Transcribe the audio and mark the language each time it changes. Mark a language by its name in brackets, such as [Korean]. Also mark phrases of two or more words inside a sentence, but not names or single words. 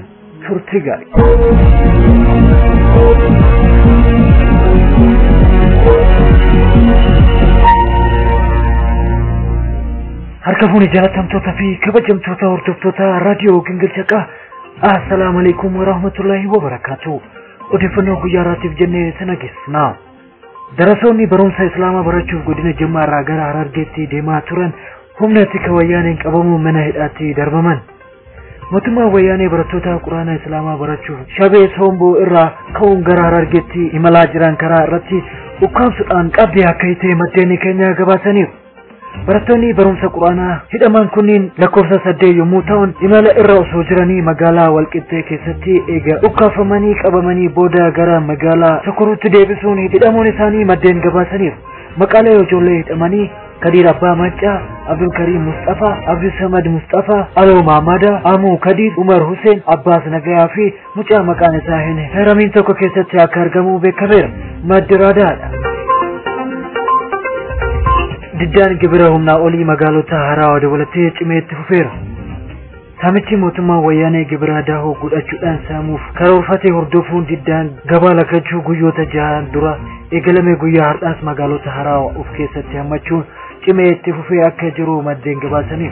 [Oromo] Turtii gaarii. harkafuun jalatamtoota fi kabajamtoota hordoftoota raadiyoo gingilchaa haqaa [Arabic] السلام عليكم ورحمة الله وبركاته. [Oromo] odeeffannoo guyyaa har'aatiif jennee sana geessina. darasoonni barumsa islaamaa barachuuf godina Jimmaa irraa gara Harargeetti deemaa turan humna tika wayyaaneen qabamuun mana hidhaatti darbaman. mootummaan wayyaanee barattoota quraana islaamaa barachuuf shabee Somboo irraa ka'uun gara Harargeetti imalaa jiran karaa irratti ukkaamsuudhaan qabdee akka hiite maddeen keenya gabaasaniiru. barattoonni barumsa quraanaa hidhaman kunniin lakkoofsa 8 yommuu ta'an imala irra osoo jiranii magaalaa Walqixxee keessatti eega ukkaafamanii qabamanii booda gara magaalaa Sokoruutti deebisuun hidhamuun isaanii maddeen gabaasaniiru. maqaalee ijoollee hidhamanii Kadir Abbaa Maccaa, Abdul Karim Mustafa, Abdul Samad Mustafa, Alo Mahamada, Amu Kadir, Umar Hussein, Abbas Nagayaa fi mucaa maqaan isaa hin heramiin tokko keessatti akka argamu beekameera. Maddiraadaadha. diddaan gibira humnaa olii magaalota haaraa dabalatee cimeetti fufeera. Samichi mootummaa wayyaanee gibira daahoo godhachuudhaan saamuuf karoorfatee hordofuun diddaan gabaa lakachuu guyyoota jahan dura eegalame guyyaa har'aas magaalota haraa of keessatti hammachuun cimee itti fufee akka jiru maddeen gabaasaniif.